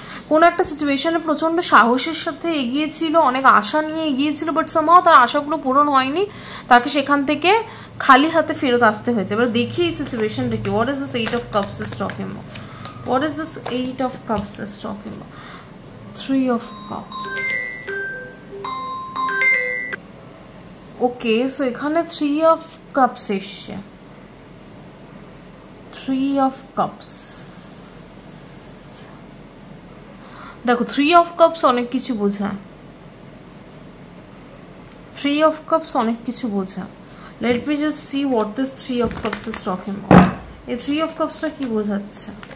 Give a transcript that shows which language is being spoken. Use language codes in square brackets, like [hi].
[bn] কোনো একটা সিচুয়েশনে প্রচণ্ড সাহসের সাথে এগিয়েছিল, অনেক আশা নিয়ে এগিয়েছিল, বাট সামহাও তার আশাগুলো পূরণ হয়নি, তাকে সেখান থেকে খালি হাতে ফেরত আসতে হয়েছে। এবার দেখি এই সিচুয়েশনটা কি। [en] What is this 8 of cups is talking about? What is this 8 of cups is talking about? 3 of cups. [bn] Okay, so এখানে 3 of cups এসছে। 3 of cups, দেখো 3 of cups অনেক কিছু বোঝায়। 3 of cups অনেক কিছু বোঝায়। [en] Let me just see what this 3 of cups is talking about. [bn] এই 3 of cups টা কি বোঝাচ্ছে?